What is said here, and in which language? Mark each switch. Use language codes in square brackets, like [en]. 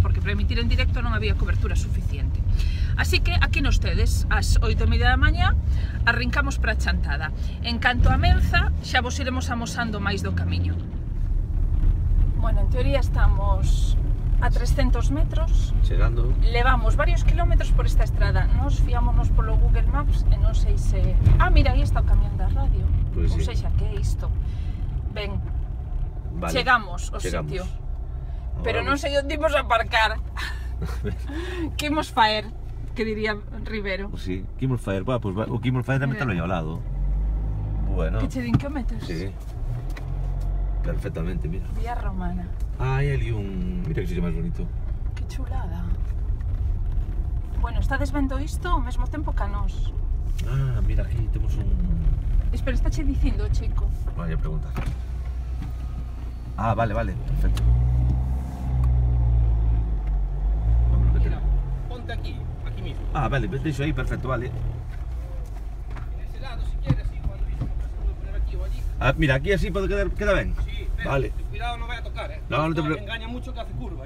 [gl] Porque para emitir en directo non había cobertura suficiente. Así que aquí nos tedes, ás 8:30 da mañá, arrincamos para Chantada. En canto a Menza, xa vos iremos amosando máis do camiño. Bueno, en teoría estamos a 300 metros. Chegando. Levamos varios kilómetros por esta estrada. Nos fiámonos polo Google Maps e non sei se... Ah, mira, aí está o camión da radio. Pois Non sí. sei xa que é isto. Ben, Vale. chegamos ao sitio. Pero non sei onde imos aparcar. Que imos faer, que diría Rivero. Sí, que imos faer? Pues, o que imos faer é metalo aí ao lado. Bueno. Que che din que o metes? Sí. Perfectamente, mira. Vía Romana. Ah, hai ali un... Mira que sitio máis bonito. Que chulada. Bueno, estades vendo isto ao mesmo tempo que a nós. Ah, mira, aquí temos un... Espera, está che dicindo, chico. Vaya pregunta. Ah, vale, perfecto. Vamos a [es] Mira, ponte aquí mismo. [gl] Ah, vale, deixo aí, perfecto, vale. [es] En ese lado, si quieres, y cuando dices que se puede poner aquí o allí. [gl] Ah, mira, aquí así queda ben. Sí, pero Vale. [es] cuidado, no vaya a tocar, ¿eh? No, no te Me engaña mucho que hace curva.